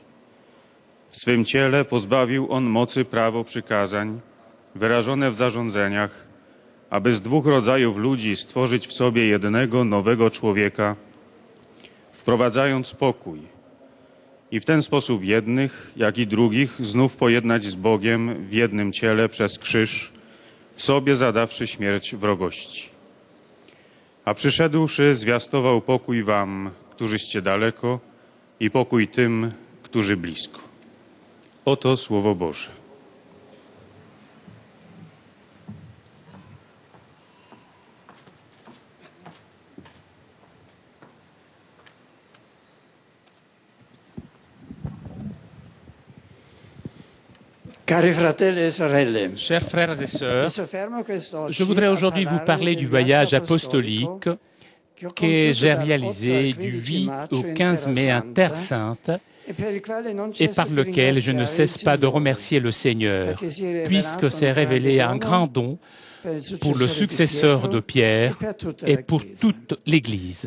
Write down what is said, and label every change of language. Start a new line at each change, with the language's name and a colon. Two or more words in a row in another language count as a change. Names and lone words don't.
Polish: W swym ciele pozbawił on mocy prawo przykazań, wyrażone w zarządzeniach, aby z dwóch rodzajów ludzi stworzyć w sobie jednego nowego człowieka, wprowadzając pokój i w ten sposób jednych, jak i drugich znów pojednać z Bogiem w jednym ciele przez krzyż, w sobie zadawszy śmierć wrogości. A przyszedłszy, zwiastował pokój wam, którzyście daleko, i pokój tym, którzy blisko. Oto Słowo Boże.
Italian: Cari fratelli e sorelle,
French: Chers frères et sœurs, je je voudrais aujourd'hui vous parler du voyage apostolique que j'ai réalisé du 8 au 15 mai à Terre Sainte et par lequel je ne cesse pas de remercier le Seigneur, puisque s'est révélé un grand don pour le successeur de Pierre et pour toute l'Église.